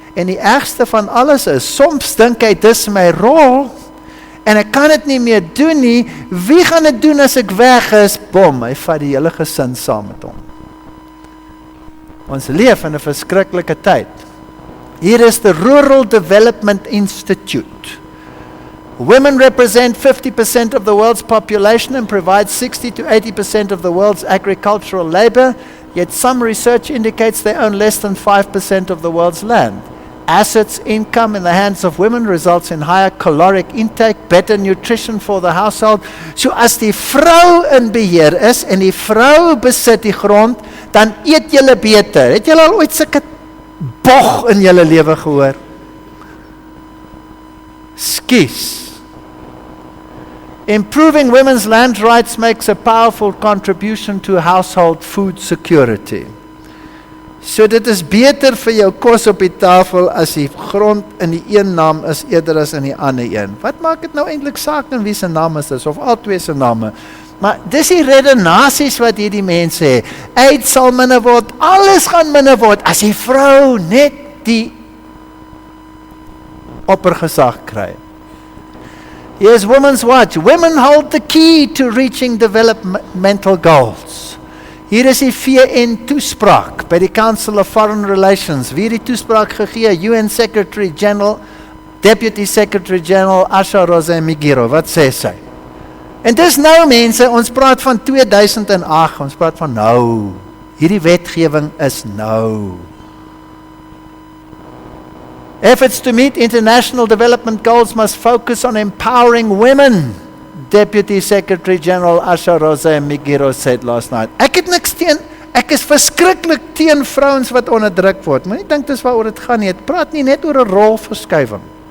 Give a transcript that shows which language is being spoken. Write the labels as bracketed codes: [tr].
[af] En die ergste van alles is, soms dink hy, dis my rol, en ek kan dit nie meer doen nie, wie gaan dit doen as ek weg is? Bom, hy vat die hele gesin saam met hom. Ons leef in 'n verskriklike tyd. Hier is the Rural Development Institute. [en] Women represent 50% of the world's population and provide 60 to 80% of the world's agricultural labor, yet some research indicates they own less than 5% of the world's land. Assets, income in the hands of women results in higher caloric intake, better nutrition for the household. [af] So as die vrou in beheer is en die vrou besit die grond, dan eet julle beter. Het julle al ooit sulke bog in julle lewe gehoor? Skus. [en] Improving women's land rights makes a powerful contribution to household food security. [af] So dit is beter vir jou kos op die tafel as die grond in die een naam is eerder as in die ander een. Wat maak dit nou eintlik saak in wie se naam is dit, of al twee se name? Maar dis die redenasies wat hierdie mense hê. Uit sal minder word, alles gaan minder word, as die vrou net die oppergesag kry. [en] Here's Women's Watch. Women hold the key to reaching developmental goals. [af] Hier is die VN toespraak by die Council of Foreign Relations. Wie het die toespraak gegee? UN Secretary General, Deputy Secretary General Asha Rose Migiro. Wat sê sy? En dis nou mense, ons praat van 2008, ons praat van nou. Hierdie wetgewing is nou. [en] Efforts to meet international development goals must focus on empowering women, Deputy Secretary General Asha Rose Migiro said last night. [af] Ek het niks teen, ek is verskriklik teen vrouens wat onderdruk word. Moenie dink dis waaroor dit gaan nie. Het praat nie net oor 'n rolverskuiving.